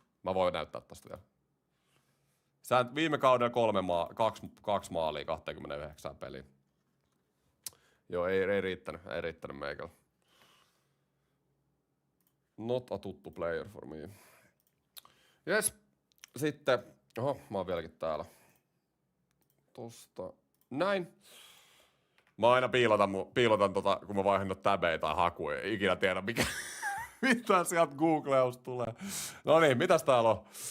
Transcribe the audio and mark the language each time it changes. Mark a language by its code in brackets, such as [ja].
[fi] Mä voin näyttää tosta vielä. Viime kaudella 2 maalia 29 peliä. Joo, ei riittänyt meikällä. [en] Not a tuttu player for me. [fi] Jes, sitten, mä oon vieläkin täällä. Tosta, näin. Mä aina piilotan kun mä vaihan täbejä tai hakuja. Ei ikinä tiedä mitä sieltä Googleus tulee. No niin, mitäs täällä on?